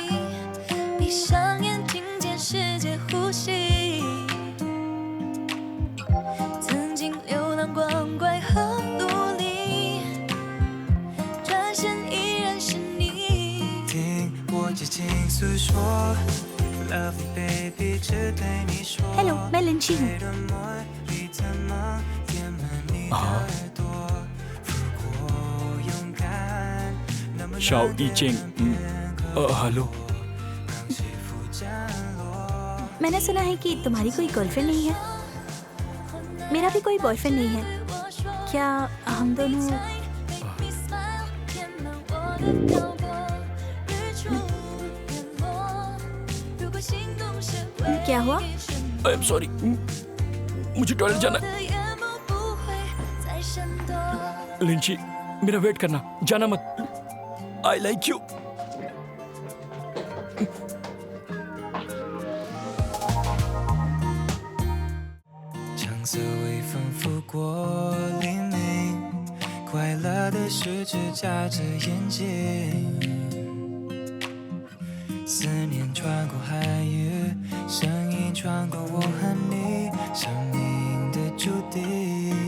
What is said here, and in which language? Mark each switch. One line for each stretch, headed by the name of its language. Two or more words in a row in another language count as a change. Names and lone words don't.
Chinese: 闭上眼，听见世界呼吸。曾经流浪光怪和努力，转身依然是你。听我激情诉说 ，
English: Lovely baby，
Chinese: 只对你说。
Hindi: हेलो, मैं लिंची हूँ।
Chinese: 的梦里的梦，填满你的耳朵。如果勇敢，能不能
Hindi: शाओ ई चेंग। हेलो।
Chinese: 让起伏降落？
Hindi: मैंने सुना है कि तुम्हारी कोई गर्लफ्रेंड नहीं है। मेरा भी कोई बॉयफ्रेंड नहीं है। क्या हम दोनों क्या हुआ?
English: I am sorry,
Hindi: मुझे टॉयलेट जाना है। लिंची, मेरा वेट करना, जाना मत।
English: I like you.
Chinese: 橙色微风拂过黎明，快乐的十指眨着眼睛，思念穿过海域，声音穿过我和你生命的注定。